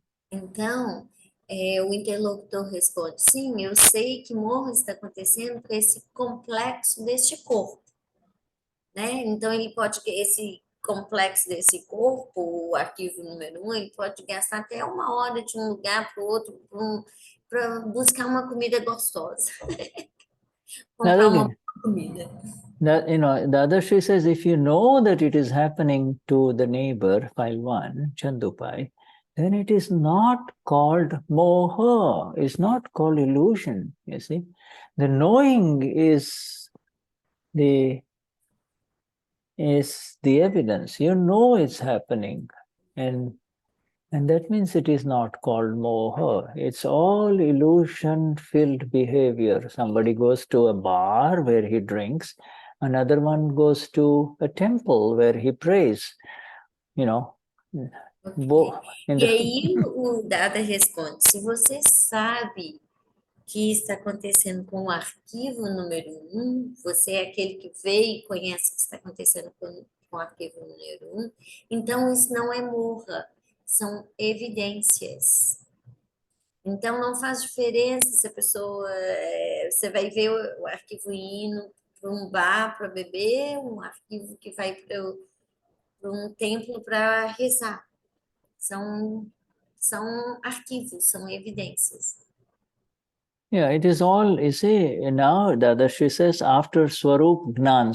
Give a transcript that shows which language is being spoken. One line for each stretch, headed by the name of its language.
Portuguese: Então, o interlocutor responde, sim, eu sei que morro está acontecendo para esse complexo deste corpo, né? Então, esse complexo desse corpo, o arquivo número 1, ele pode gastar até 1 hora de um lugar para o outro para buscar uma comida gostosa. Comprar uma comida.
English: Dadashri says, if you know that it is happening to the neighbor, file 1, Chandupai, then it is not called moha, it's not called illusion, you see. The knowing is the evidence. You know it's happening. And that means it is not called moha. It's all illusion-filled behavior. Somebody goes to a bar where he drinks Another one goes to a temple where he prays, you know.
Portuguese: E aí o Dada responde, se você sabe que está acontecendo com o arquivo número 1, você é aquele que vê e conhece o que está acontecendo com o arquivo número 1, então isso não é morra, são evidências. Então não faz diferença se a pessoa, você vai ver o arquivo indo para um bar para beber, um arquivo que vai para um templo para rezar. São arquivos, são evidências.
English: Yeah, it is all, you see, now Dadashri says after Swarup Gnan.